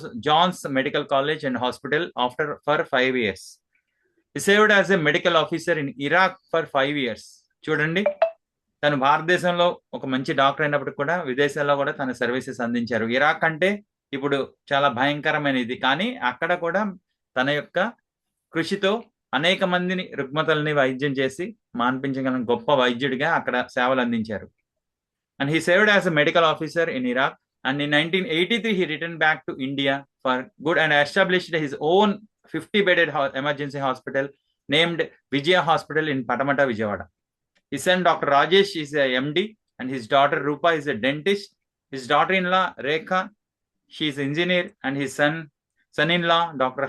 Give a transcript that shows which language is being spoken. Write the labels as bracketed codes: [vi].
[en] John's Medical College and Hospital for 5 years. He served as a medical officer in Iraq for 5 years. [te] చూడండి, తను భారతదేశంలో ఒక మంచి doctor అయినప్పటికీ కూడా విదేశాల్లో కూడా తన సర్వీసెస్ అందించారు. ఇరాక్ అంటే ఇప్పుడు చాలా భయంకరమైనది, కానీ అక్కడ కూడా తన యొక్క కృషితో అనేక మందిని రుగ్మతల్ని వైద్యం చేసి మాన్పించగల గొప్ప వైద్యుడిగా అక్కడ సేవలు అందించారు. [en] And he served as a medical officer in Iraq. And in 1983 he returned back to India for good and established his own 50-bedded emergency hospital named Vijaya Hospital in Patamata, Vijayawada. His son Dr. Rajesh is a MD and his daughter Rupa is a dentist. His daughter-in-law Rekha, she is an engineer, and his son-in-law Dr.